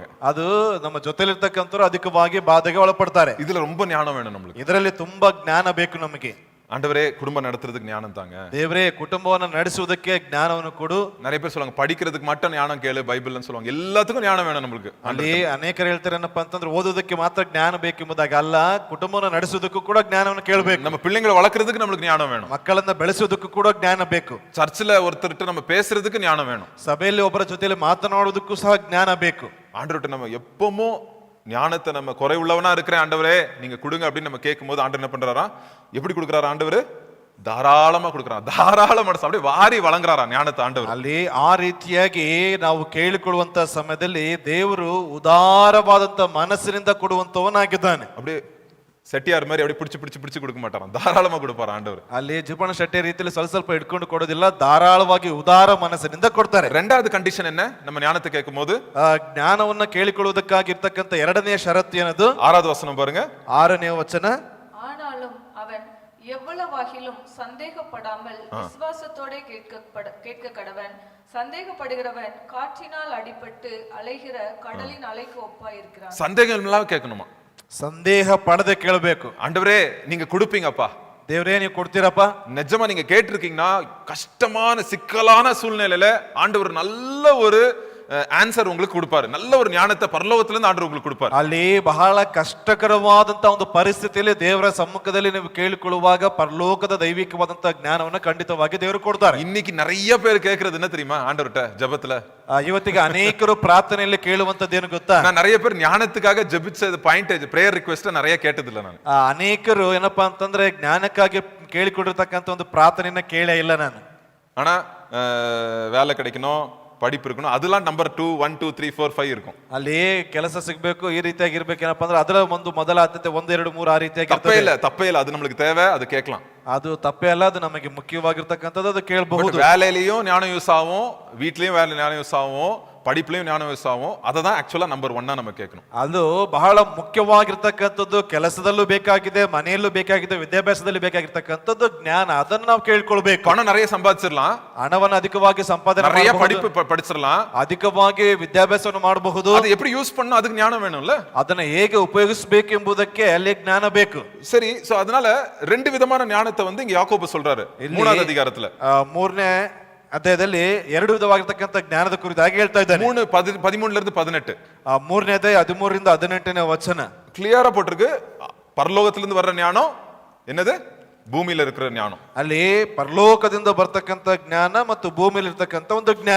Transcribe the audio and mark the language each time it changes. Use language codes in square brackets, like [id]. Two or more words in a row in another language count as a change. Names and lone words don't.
[kn] ಅದು ನಮ್ಮ ಜೊತೆಲಿರ್ತಕ್ಕಂಥವ್ರು ಅಧಿಕವಾಗಿ ಬಾಧೆಗೆ ಒಳಪಡ್ತಾರೆ. [ta] இதுல ரொம்ப ஞானம் வேணும் நம்மளுக்கு. [kn] ಇದರಲ್ಲಿ ತುಂಬಾ ಜ್ಞಾನ ಬೇಕು ನಮಗೆ. [ta] ஆண்டவரே குடும்பம் நடத்துறதுக்கு ஞானம் தாங்க. [kn] ದೇವರೇ ಕುಟುಂಬವನ್ನು ನಡೆಸುವುದಕ್ಕೆ ಜ್ಞಾನವನ್ನು ಕೊಡು. [ta] நிறைய பேர் சொல்லுவாங்க படிக்கிறதுக்கு மட்டும் ஞானம் கேளு பைபிள்னு சொல்லுவாங்க. எல்லாத்துக்கும் ஞானம் வேணும் நம்மளுக்கு. [kn] ಅಲ್ಲಿ ಅನೇಕರು ಹೇಳ್ತಾರೆ ಏನಪ್ಪಾ ಅಂತಂದ್ರೆ ಓದೋದಕ್ಕೆ ಮಾತ್ರ ಜ್ಞಾನ ಬೇಕೆಂಬುದಾಗಿ ಅಲ್ಲ, ಕುಟುಂಬವನ್ನು ನಡೆಸುವುದಕ್ಕೂ ಕೂಡ ಜ್ಞಾನವನ್ನು ಕೇಳಬೇಕು. [ta] நம்ம பிள்ளைங்களை வளர்க்கறதுக்கு நம்மளுக்கு ஞானம் வேணும். [kn] ಮಕ್ಕಳನ್ನ ಬೆಳೆಸುವುದಕ್ಕೂ ಕೂಡ ಜ್ಞಾನ ಬೇಕು. [ta] சர்ச்சில் ஒருத்தர்கிட்ட நம்ம பேசுறதுக்கு ஞானம் வேணும். [kn] ಸಭೆಯಲ್ಲಿ ಒಬ್ಬರ ಜೊತೆಯಲ್ಲಿ ಮಾತನಾಡುವುದಕ್ಕೂ ಸಹ ಜ್ಞಾನ ಬೇಕು. [ta] ஆண்டவர்கிட்ட நம்ம எப்பவும் ஞானத்தை நம்ம குறைவுள்ளவனா இருக்கிறேன் ஆண்டவரே நீங்க கொடுங்க அப்படின்னு நம்ம கேட்கும்போது ஆண்டவர் என்ன பண்றாரா? எப்படி கொடுக்குறாரு ஆண்டவர்? ಧಾರಾಳமா கொடுக்குறான். [kn] ಧಾರಾಳ ಮನಸ್ಸು [ta] அப்படியே வாரி வழங்குறாரா ஞானத்தை ஆண்டவர். [kn] ಅಲ್ಲಿ ಆ ರೀತಿಯಾಗಿ ನಾವು ಕೇಳಿಕೊಳ್ಳುವಂತ ಸಮಯದಲ್ಲಿ ದೇವರು ಉದಾರವಾದಂತ ಮನಸ್ಸಿನಿಂದ ಕೊಡುವಂತವನಾಗಿದ್ದಾನೆ. [ta] அப்படியே செட்டியார் மாதிரி அப்படி பிடிச்சு கொடுக்க மாட்டாராம், தாராளமா கொடுப்பாரு ஆண்டவர். [kn] ಅಲ್ಲಿ ಜೀಪಣ ಶೆಟ್ಟಿ ರೀತಿಯಲ್ಲಿ ಸ್ವಲ್ಪ ಸ್ವಲ್ಪ ಇಟ್ಕೊಂಡು ಕೊಡೋದಿಲ್ಲ, ಧಾರಾಳವಾಗಿ ಉದಾರ ಮನಸ್ಸಿನಿಂದ ಕೊಡ್ತಾರೆ. [ta] ரெண்டாவது கண்டிஷன் என்ன? நம்ம ஞானத்தை கேட்கும் போது [kn] ಜ್ಞಾನವನ್ನ ಕೇಳಿಕೊಳ್ಳುವುದಕ್ಕಾಗಿ ಇರ್ತಕ್ಕಂಥ ಎರಡನೆಯ ಷರತ್ತು ಏನದು? [ta] 6வது வசனம் பாருங்க. [kn] 6ನೇ ವಚನ. [ta] ஆனாலும் அவன் எவ்வளவாகிலும் சந்தேகப்படாமல் விசுவாசத்தோட கேட்க கடவன். சந்தேகப்படுகிறவன் காற்றினால் அடிபட்டு அலைகிற கடலின் அலைக்கு ஒப்பாயிருக்கிறான். சந்தேகம் இல்லாம கேட்கணுமா? [kn] ಸಂದೇಹ ಪಡದೆ ಕೇಳಬೇಕು. [ta] ஆண்டவரே நீங்க கொடுப்பீங்கப்பா, [kn] ದೇವ್ರೇ ನೀವು ಕೊಡ್ತೀರಪ್ಪ. [ta] நிஜமா நீங்க கேட்டிருக்கீங்கன்னா கஷ்டமான சிக்கலான சூழ்நிலையில ஆண்டவர் நல்ல ஒரு ஆன்சர் உங்களுக்கு கொடுப்பாரு, நல்ல ஒரு ஞானத்தை பரலோகத்துல இருந்து ஆண்டவர் உங்களுக்கு கொடுப்பாரு. [kn] ಅಲ್ಲಿ ಬಹಳ ಕಷ್ಟಕರವಾದಂತ ಒಂದು ಪರಿಸ್ಥಿತಿಯಲ್ಲಿ ದೇವರ ಸಮ್ಮುಖದಲ್ಲಿ ನೀವು ಕೇಳಿಕೊಳ್ಳುವಾಗ ಪರಲೋಕದ ದೈವಿಕವಾದಂತ ಜ್ಞಾನವನ್ನು ಖಂಡಿತವಾಗಿ ದೇವರು ಕೊಡ್ತಾರೆ. [ta] இன்னைக்கு நிறைய பேர் கேட்கறது என்ன தெரியுமா? ஆண்டவர்ட்ட ஜெபத்துல [kn] ಇವತ್ತಿಗೆ ಅನೇಕರು ಪ್ರಾರ್ಥನೆಯಲ್ಲಿ ಕೇಳುವಂತದ್ದೇನು ಗೊತ್ತಾ? [ta] நான் நிறைய பேர் ஞானத்துக்காக ஜெபிச்ச [en] point prayer request [ta] நிறைய கேட்டதில்ல ನಾನು. [kn] ಅನೇಕರು ಏನಪ್ಪಾ ಅಂತಂದ್ರೆ ಜ್ಞಾನಕ್ಕಾಗಿ ಕೇಳಿಕೊಂಡಿರ್ತಕ್ಕಂಥ ಒಂದು ಪ್ರಾರ್ಥನೆಯನ್ನ ಕೇಳೇ ಇಲ್ಲ ನಾನು. [ta] ஆனா வேலை கிடைக்கணும், படிப்பு இருக்கணும், அதெல்லாம் நம்பர் 2 1 2 3 4 5 இருக்கும். [kn] ಅಲ್ಲಿ ಕೆಲಸ ಸಿಗಬೇಕು, ಈ ರೀತಿಯಾಗಿ ಇರ್ಬೇಕೇನಪ್ಪ ಅಂದ್ರೆ ಅದರ ಒಂದು ಮೊದಲ ಆದ್ಯತೆ 1 2 3 ಆ ರೀತಿಯಾಗಿ [ta] தப்பே இல்ல, அது நம்மளுக்கு தேவை, அது கேட்கலாம். [kn] ಅದು ತಪ್ಪೇ ಅಲ್ಲ, ಅದು ನಮಗೆ ಮುಖ್ಯವಾಗಿರ್ತಕ್ಕಂಥದ್ದು, ಅದು ಕೇಳಬಹುದು. [ta] வேலையிலயும் ஞானம் யூஸ் ஆகும், வீட்லயும் வேலை ஞானம் யூஸ் ஆகும், படிப்புலயும் ஞானம் யூஸ் ஆகும். [kn] ಅದதான் [en] actually number [kn] 1 [ta] நம்ம கேட்கணும். [kn] ಅದು ಬಹಳ ಮುಖ್ಯವಾಗಿರ್ತಕ್ಕಂಥದ್ದು, ಕೆಲಸದಲ್ಲೂ ಬೇಕಾಗಿದೆ, ಮನೆಯಲ್ಲೂ ಬೇಕಾಗಿದೆ, ವಿದ್ಯಾಭ್ಯಾಸದಲ್ಲಿ ಬೇಕಾಗಿರ್ತಕ್ಕಂಥದ್ದು ಜ್ಞಾನ. ಅದನ್ನು ನಾವು ಕೇಳ್ಕೊಳ್ಬೇಕು. [ta] பணம் நிறைய சம்பாதிச்சிடலாம், [kn] ಹಣವನ್ನು ಅಧಿಕವಾಗಿ ಸಂಪಾದನೆ [ta] நிறைய [kn] ಮಾಡಬಹುದು, [ta] படிப்பு படிச்சிடலாம், [kn] ಅಧಿಕವಾಗಿ ವಿದ್ಯಾಭ್ಯಾಸವನ್ನು ಮಾಡಬಹುದು. [ta] அது எப்படி யூஸ் பண்ணனும் அதுக்கு ஞானம் வேணும்ல. [kn] ಅದನ್ನ ಹೇಗೆ ಉಪಯೋಗಿಸಬೇಕು ಎಂಬುದಕ್ಕೆ ಅಲ್ಲಿ ಜ್ಞಾನ ಬೇಕು. [ta] சரி, சோ அதனால ரெண்டு விதமான ஞானத்தை வந்து இங்க யாக்கோபு சொல்றாரு 3வது அதிகாரத்துல. [kn] 3ನೇ ಅಧ್ಯಾಯದಲ್ಲಿ ಎರಡು ವಿಧವಾಗಿರ್ತಕ್ಕಂಥ ಜ್ಞಾನದ ಕುರಿತಾಗಿ ಹೇಳ್ತಾ ಇದ್ದಾನೆ. [ta] 3:13 ல இருந்து 18. [kn] 3ನೇ ಅಧ್ಯಾಯ 13 ರಿಂದ 18ನೇ ವಚನ [ta] கிளியரா போட்டிருக்கு. பரலோகத்திலிருந்து வர்ற ஞானம் என்னது? ಭೂಮಿಯಲ್ಲಿ இருக்கிற ஞானம். [kn] ಅಲ್ಲಿ ಪರಲೋಕದಿಂದ ಬರ್ತಕ್ಕಂಥ ಜ್ಞಾನ ಮತ್ತು ಭೂಮಿಯಲ್ಲಿ ಇರ್ತಕ್ಕಂಥ ಒಂದು ಜ್ಞಾನ.